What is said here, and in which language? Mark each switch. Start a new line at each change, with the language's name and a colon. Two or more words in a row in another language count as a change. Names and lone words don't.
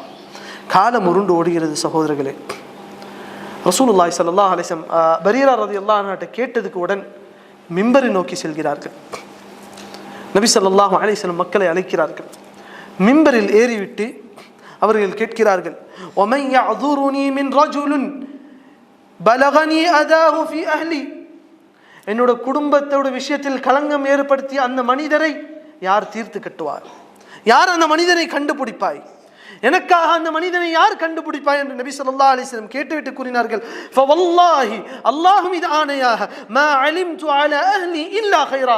Tamil: காலம் உருண்டு ஓடுகிறது சகோதரர்களே.
Arabic: رسول الله صلى الله عليه وسلم
Tamil: பரீரா
Arabic: رضي الله عنها
Tamil: கேட்டதுக்கு உடன் மிம்பரை நோக்கி செல்கிறார்கள். நபி
Arabic: صلى الله عليه وسلم
Tamil: மக்களை அழைக்கிறார்கள். மிம்பரில் ஏறிவிட்டு அவர்கள் கேட்கிறார்கள்,
Arabic: وَمَنْ يَعْذُرُنِي مِنْ رَجُلٍ بَلَغَنِي أَذَاهُ فِي أَهْلِي.
Tamil: என்னோட குடும்பத்தோட விஷயத்தில் களங்கம் ஏற்படுத்திய அந்த மனிதரை யார் தீர்த்து கட்டுவார்? யார் அந்த மனிதனை கண்டுபிடிப்பாய்? எனக்காக அந்த மனிதனை யார் கண்டுபிடிப்பாய் என்று நபி
Arabic: صلى الله عليه وسلم
Tamil: கேட்டுவிட்டு கூறினார்கள், ஃபவல்லாஹி, அல்லாஹ் மீது ஆணையாக,
Arabic: ما علمت على أهلي إلا خيرا.